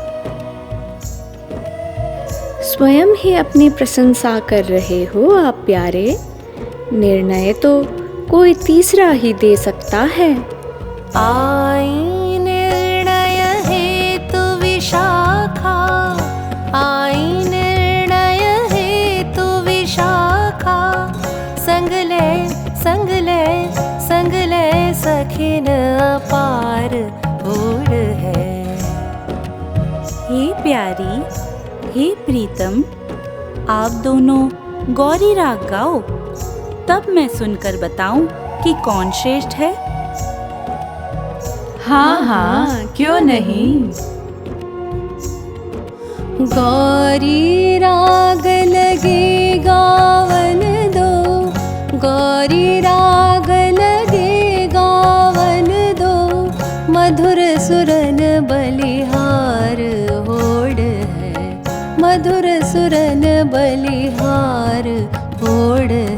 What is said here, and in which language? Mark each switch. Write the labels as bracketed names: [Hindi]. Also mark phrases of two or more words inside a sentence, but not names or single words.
[Hindi] स्वयं ही अपनी प्रशंसा कर रहे हो आप प्यारे। निर्णय तो कोई तीसरा ही दे सकता है। [Braj] आई निर्णय हेतु विशाखा, आई निर्णय हेतु विशाखा, संग ले संग ले संग ले सखिन अपार होड़ है। [Hindi] हे प्यारी, हे प्रीतम, आप दोनों गौरी राग गाओ, तब मैं सुनकर बताऊं कि कौन श्रेष्ठ है। हाँ हाँ, क्यों नहीं। [Braj] गौरी राग लगे गावन दो, गौरी राग लगे गावन दो, मधुर सुरन बलिहार होड़ है, मधुर सुरन बलिहार होड़ है।